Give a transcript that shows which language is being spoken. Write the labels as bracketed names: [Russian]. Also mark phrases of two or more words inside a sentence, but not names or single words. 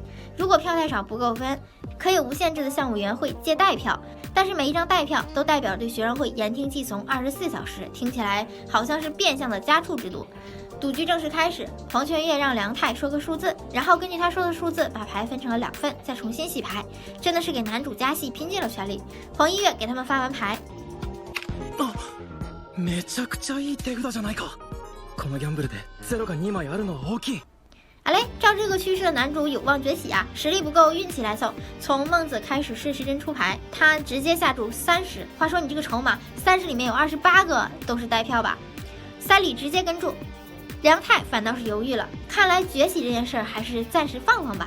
[Chinese] 如果票太少不够分，可以无限制的向委员会借代票，但是每一张代票都代表对学生会言听计从24小时，听起来好像是变相的家畜制度。赌局正式开始，黄泉月让梁太说个数字，然后根据他说的数字把牌分成了2份，再重新洗牌，真的是给男主加戏拼尽了全力。黄一月给他们发完牌， [Japanese] めちゃくちゃいい手札じゃないか。このギャンブルで0が2枚あるのは大きい。 [Chinese] 嘞，照这个趋势的男主有望崛起啊！实力不够，运气来凑。从孟子开始顺时针出牌，他直接下注30。话说你这个筹码，30里面有28个都是代票吧？三里直接跟注。梁太反倒是犹豫了，看来崛起这件事儿还是暂时放放吧。